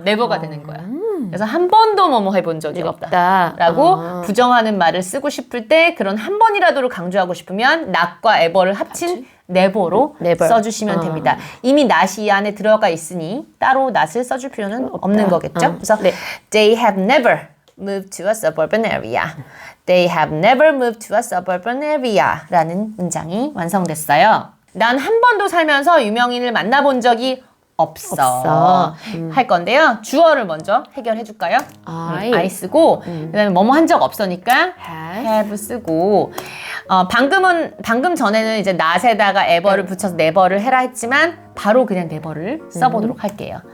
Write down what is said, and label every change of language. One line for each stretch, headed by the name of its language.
Korean: never가 되는 거야. 그래서 한 번도 뭐뭐 해본 적이 없다. 라고 부정하는 말을 쓰고 싶을 때 그런 한 번이라도를 강조하고 싶으면 not과 ever를 합친 never로
English: never.
Korean: 써주시면 됩니다. 이미 not이 이 안에 들어가 있으니 따로 not을 써줄 필요는 없는 거겠죠. 그래서
English: they have never moved to a suburban area. They have never moved to a suburban area
Korean: 라는 문장이 완성됐어요. 난 한 번도 살면서 유명인을 만나본 적이 없어. 할 건데요. 주어를 먼저 해결해 줄까요? I 쓰고 그다음에 뭐뭐 한 적 없으니까 have 쓰고 방금 전에는 이제 not에다가 ever를 붙여서 never를 해라 했지만 바로 그냥 never를 써보도록 할게요.